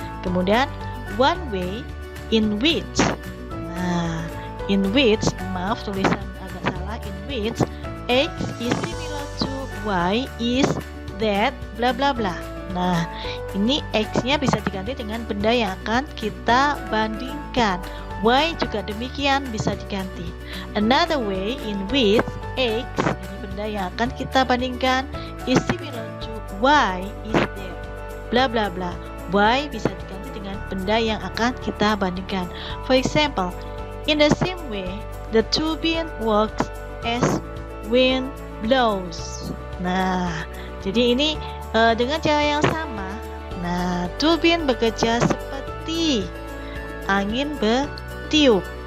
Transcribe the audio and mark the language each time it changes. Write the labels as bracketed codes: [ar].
[id] Kemudian [en] one way in which, [id] nah [en] in which, [id] maaf tulisan agak salah, [en] in which X is similar to Y is that bla bla bla. [id] Nah, ini X-nya bisa diganti dengan benda yang akan kita bandingkan. Y juga demikian bisa diganti. [en] Another way in which X, [id] ini benda yang akan kita bandingkan, [en] is similar to Y is there. Bla bla bla. [id] Y bisa diganti dengan benda yang akan kita bandingkan. [en] For example, in the same way, the turbine works as wind blows. [id] Nah, jadi ini dengan cara yang sama. Nah, turbin bekerja seperti angin bertiup.